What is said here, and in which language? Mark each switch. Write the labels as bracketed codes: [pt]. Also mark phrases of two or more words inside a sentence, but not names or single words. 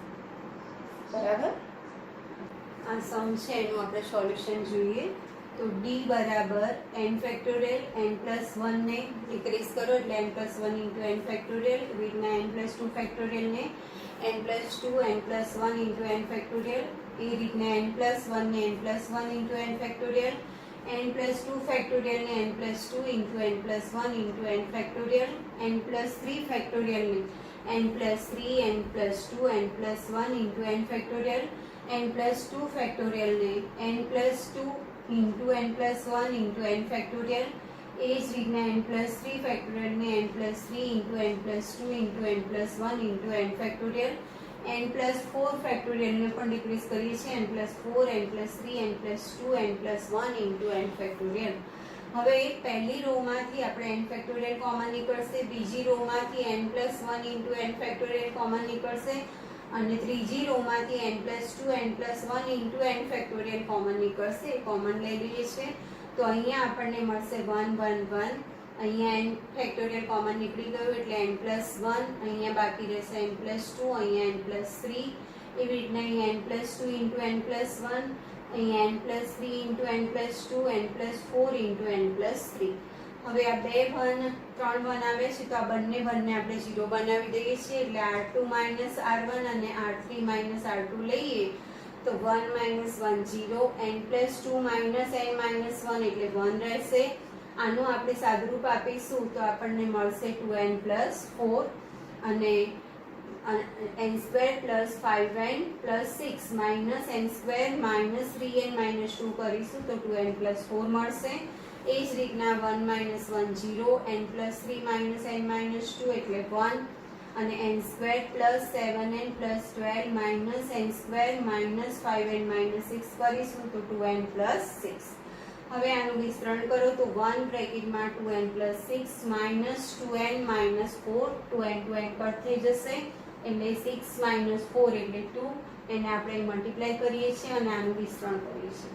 [gu] બરાબર. આ સમ છે એનું આપણે સોલ્યુશન જોઈએ તો d બરાબર [en] n factorial n plus 1 [gu] ને ડિક્રીઝ કરો એટલે [en] n plus 1 into n factorial [gu] એવી રીતના [en] n plus 2 factorial [gu] ને n plus 2 n [en] plus 1 into n factorial [gu] એ રીતના [en] n plus 1 into n factorial n plus 2 factorial ને n plus 2 into n plus 1 into n factorial n plus 3 factorial ને n plus 3 n plus 2 n plus 1 into n factorial n plus 2 factorial ને n plus 2 into n plus 1 into n factorial [gu] એ જ રીતના [en] n plus 3 factorial ને n plus 3 into n plus 2 into n plus 1 into n factorial n plus 4 factorial [gu] ને પણ ડિક્રીઝ કરીએ છીએ [en] n plus 4 n plus 3 n plus 2 n plus 1 into n factorial. [gu] હવે પહેલી રો માંથી આપણે [en] n factorial common [gu] નીકળશે, બીજી રો માંથી [en] n plus 1 into n factorial common [gu] નીકળશે અને ત્રીજી રો માંથી [en] n plus 2 n plus 1 into n factorial common [gu] નીકળશે. કોમન લઈ લઈએ છીએ તો અહીંયા આપણને મળશે 1 1 1. અહીંયા [en] n factorial common [gu] નીકળી ગયું એટલે n plus 1, અહીંયા બાકી રહેશે n plus 2, અહીંયા n plus 3, એવી રીતના અહીંયા [en] n plus 2 into n plus 1, [gu] અહીંયા [en] n plus 3 into n plus 2, n plus 4 into n plus 3. [gu] હવે આ બે 1 3 1 આવે છે તો આ બંને 1 ને આપણે 0 બનાવી દઈએ છીએ એટલે r2 minus r1 અને r3 minus r2 લઈએ તો 1 minus 1 0, [en] n plus 2 minus n minus 1 [gu] એટલે 1 રહેશે. આનું આપણે સાદુરૂપ આપીશું તો આપણને મળશે 2n plus 4 અને [en] n square plus 5n plus 6 minus n square minus 3n minus 2 [gu] કરીશું તો 2n plus 4 મળશે. એ જ રીતના [en] 1 minus 1 0, n plus 3 minus n minus 2 [gu] એટલે 1 અને [en] n square plus 7n plus 12 minus n square minus 5n minus 6 [gu] કરીશું તો [en] 2n plus 6. [gu] હવે આનું વિસ્તરણ કરો તો 1 બ્રેકેટમાં [en] 2n plus 6 minus 2n minus 4, [gu] 2n કટ થઈ જશે એટલે 6 minus 4 એટલે 2, એને આપણે મલ્ટીપ્લાય કરીએ છીએ અને આનું વિસ્તરણ કરીએ છીએ.